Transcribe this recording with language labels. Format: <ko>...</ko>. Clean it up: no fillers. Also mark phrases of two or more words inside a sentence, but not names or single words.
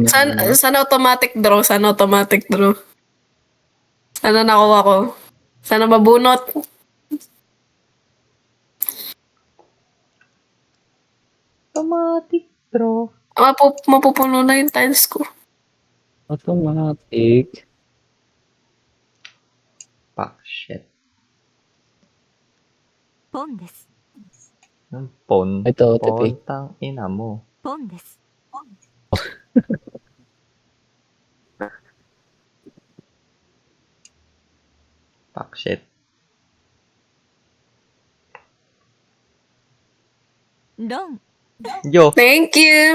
<tl>Sana</tl> <en>automatic draw.</en> <tl>Sana</tl> <en>automatic draw.</en> <tl>Sana nakuha ko. Sana mabunot.</tl> <en>Automatic draw.</en> <tl>Mapupuno na yung tiles ko. automatic.</tl> <en>Fuck, shit.</en> <ja>ポンです。</ja> <tl>Ang pon. Ito, Pon, Tepe. tang ina mo.</tl> <ja>ポンです。</ja> <en>Fuck, shit.</en> <ja>ロン。</ja> <tl>Yo,</tl> <en>Thank you.</en>